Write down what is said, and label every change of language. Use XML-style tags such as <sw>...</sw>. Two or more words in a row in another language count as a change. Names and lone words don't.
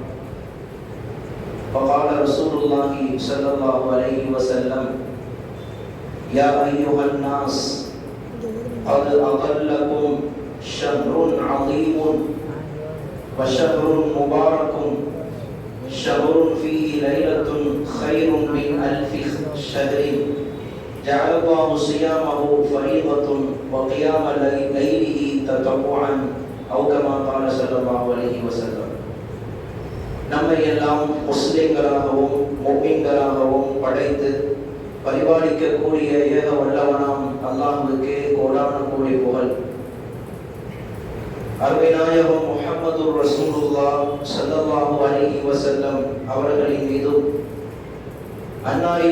<ar>فقال رسول الله صلى الله عليه وسلم: يا أيها الناس قد أضلكم شهر عظيم وشهر مبارك، شهر فيه ليلة خير من 1000 شهر، جعل الله صيامه فريضة وقيام ليله تطوعا، أو كما قال صلى الله عليه وسلم.</ar> <ta>நம்மை எல்லாம் முஸ்லிம்களாகவும் முஃமின்களாகவும் படைத்து பரிபாலிக்கக்கூடிய ஏக வல்லவனாம் அல்லாஹ்வுக்கே கோடான கோடி புகழ். அருமை நாயகம் முஹம்மது ரசூலுல்லாஹ்</ta> <ar>صلى الله عليه وسلم</ar> <ta>அவர்களின் மீதும், அன்னாரின்</ta>